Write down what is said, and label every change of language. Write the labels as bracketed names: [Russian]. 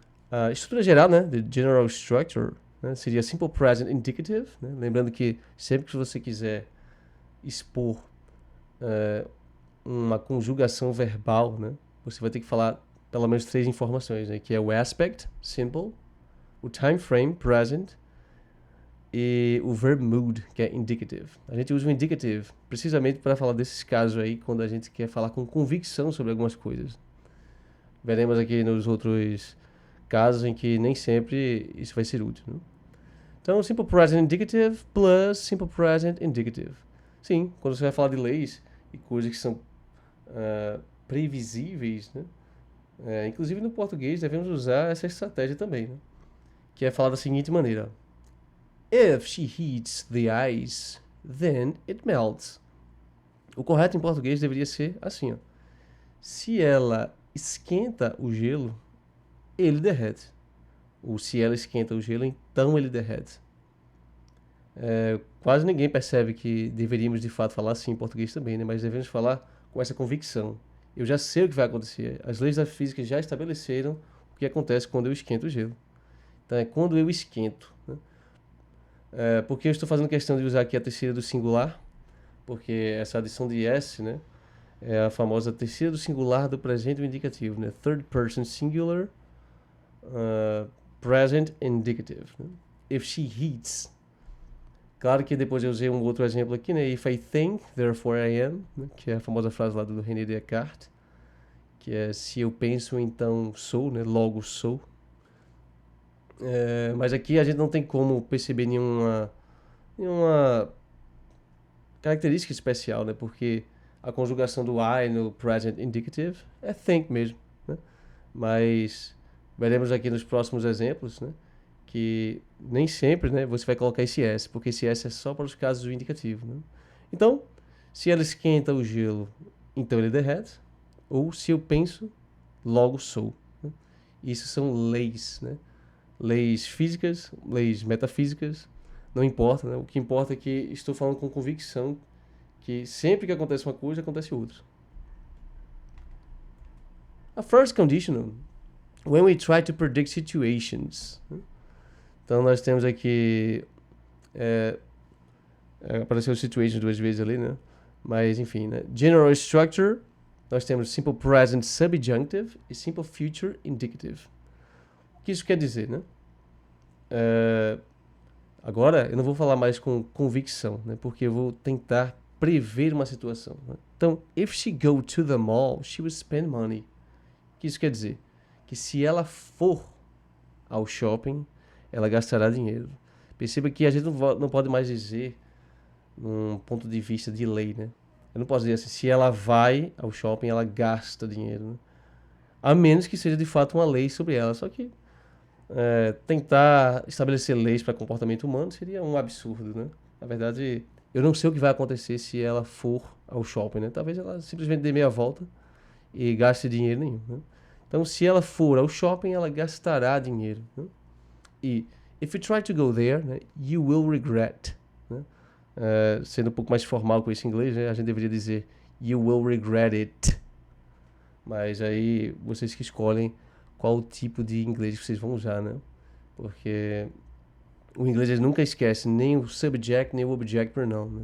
[Portuguese] A estrutura geral, né, [English] the general structure, [Portuguese] né, seria [English] simple present indicative, [Portuguese] né, lembrando que sempre que você quiser expor uma conjugação verbal, né, você vai ter que falar pelo menos três informações, né, que é o aspect, simple, o time frame, present, e o verb mood, que é indicative. A gente usa o indicative precisamente para falar desses casos aí, quando a gente quer falar com convicção sobre algumas coisas. Veremos aqui nos outros casos em que nem sempre isso vai ser útil, né? Então, [English] simple present indicative plus simple present indicative. [Portuguese] Sim, quando você vai falar de leis e coisas que são previsíveis, né? Inclusive no português devemos usar essa estratégia também, né? Que é falar da seguinte maneira: [English] If she heats the ice, then it melts. [Portuguese] O correto em português deveria ser assim, ó. Se ela esquenta o gelo, ele derrete. Ou se ela esquenta o gelo, então ele derrete. Quase ninguém percebe que deveríamos de fato falar assim em português também, né? Mas devemos falar com essa convicção. Eu já sei o que vai acontecer. As leis da física já estabeleceram o que acontece quando eu esquento o gelo. Então é quando eu esquento, né? Porque eu estou fazendo questão de usar aqui a terceira do singular, porque essa adição de s, né, é a famosa terceira do singular do presente indicativo, né? [English] Third person singular, present indicative, né? If she heats. [Portuguese] Claro que depois eu usei um outro exemplo aqui, né? [English] If I think, therefore I am, [Portuguese] né? Que é a famosa frase lá do René Descartes, que é se eu penso, então sou, né? Logo sou. Mas aqui a gente não tem como perceber nenhuma característica especial, né? Porque a conjugação do I no present indicative é think mesmo, né? Mas veremos aqui nos próximos exemplos, né, que nem sempre, né, você vai colocar esse S, porque esse S é só para os casos do indicativo, né? Então, se ela esquenta o gelo, então ele derrete, ou se eu penso, logo sou, né? Isso são leis, né? Leis físicas, leis metafísicas, não importa, né? O que importa é que estou falando com convicção que sempre que acontece uma coisa, acontece outra. [English] A first conditional, when we try to predict situations. [Portuguese] Então nós temos aqui apareceu situations duas vezes ali, né? Mas enfim, né? [English] General structure, [Portuguese] nós temos simple present subjunctive e simple future indicative. O que isso quer dizer, né? Agora, eu não vou falar mais com convicção, né? Porque eu vou tentar prever uma situação, né? Então, [English] if she go to the mall, she will spend money. [Portuguese] O que isso quer dizer? Que se ela for ao shopping, ela gastará dinheiro. Perceba que a gente não pode mais dizer num ponto de vista de lei, né? Eu não posso dizer assim, se ela vai ao shopping, ela gasta dinheiro, né? A menos que seja de fato uma lei sobre ela. Só que tentar estabelecer leis para comportamento humano seria um absurdo, né? Na verdade, eu não sei o que vai acontecer se ela for ao shopping, né? Talvez ela simplesmente dê meia volta e gaste dinheiro nenhum, né? Então, se ela for ao shopping, ela gastará dinheiro, né? [English] E if you try to go there, né, you will regret, né? [Portuguese] Sendo um pouco mais formal com esse inglês, né, a gente deveria dizer you will regret it. Mas aí vocês que escolhem qual tipo de inglês vocês vão usar, né? Porque o inglês ele nunca esquece nem o subject nem o object pronoun, né?